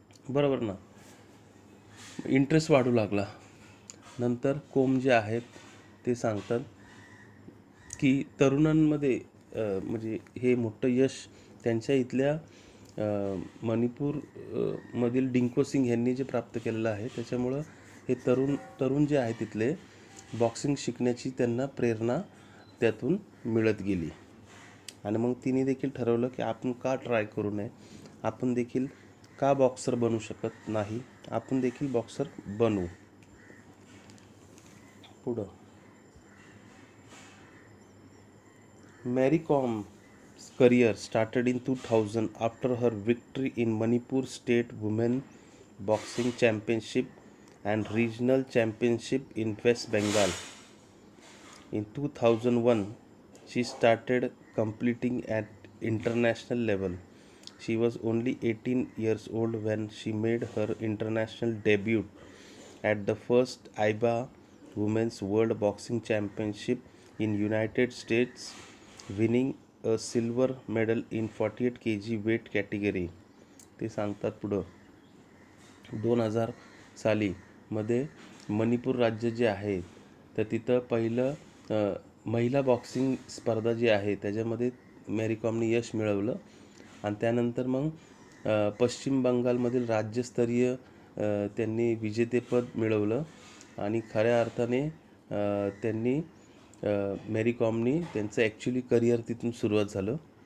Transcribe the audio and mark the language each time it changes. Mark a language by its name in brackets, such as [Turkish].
[Marathi] बरोबर ना, इंटरेस्ट वाढू लागला. नंतर कोम जे आहेत ते सांगतात की तरुणांमध्ये म्हणजे हे मोठं यश त्यांच्या इथल्या मणिपूर मधील डिंको सिंग यांनी जे प्राप्त केलेलं आहे, त्याच्यामुळं हे तरुण जे आहे तिथले बॉक्सिंग शिकण्याची त्यांना प्रेरणा त्यातून मिळत गेली. आणि मग तिने देखील ठरवलं की आपण का ट्राय करू नये, आपण देखील का बॉक्सर बनू शकत नाही, आपण देखील बॉक्सर बनू. पुढं [English] Mary Kom's career started in 2000 after her victory in Manipur State Women Boxing Championship and regional championship in West Bengal. In 2001, she started competing at international level. She was only 18 years old when she made her international debut at the first IBA Women's World Boxing Championship in United States, winning a silver medal in 48 kg weight category. [Marathi] ते सांगतात पुढं 2000 साली मध्ये मणिपूर राज्य जे आहे तर तिथं पहिलं महिला बॉक्सिंग स्पर्धा जी आहे त्याच्यामध्ये मेरी कॉमने यश मिळवलं आणि त्यानंतर मग पश्चिम बंगालमधील राज्यस्तरीय त्यांनी विजेतेपद मिळवलं आणि खऱ्या अर्थाने त्यांनी मेरी कॉमनी त्यांचं ॲक्च्युली करिअर तिथून सुरुवात झालं.